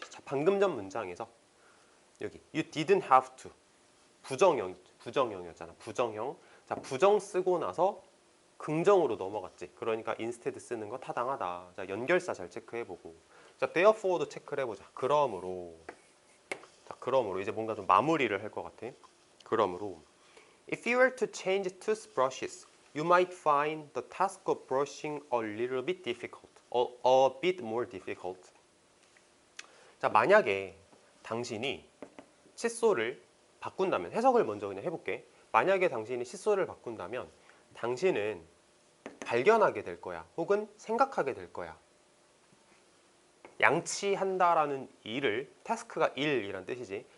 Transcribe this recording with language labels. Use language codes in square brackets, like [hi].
[ko] 자, 방금 전 문장에서 여기 you didn't have to 부정형이었잖아. 부정형. 자, 부정 쓰고 나서 긍정으로 넘어갔지. 그러니까 instead 쓰는 거 타당하다. 자, 연결사 잘 체크해보고. 자, therefore도 체크를 해보자. 그러므로. 자, 그러므로 이제 뭔가 좀 마무리를 할 것 같아. [en] 그러므로 if you were to change toothbrushes, you might find the task of brushing a little bit difficult, a bit more difficult. [ko] 자, 만약에 당신이 칫솔을 바꾼다면, 해석을 먼저 그냥 해볼게. 만약에 당신이 칫솔을 바꾼다면 당신은 발견하게 될 거야. 혹은 생각하게 될 거야. 양치한다라는 일을, 타스크가 일이란 뜻이지.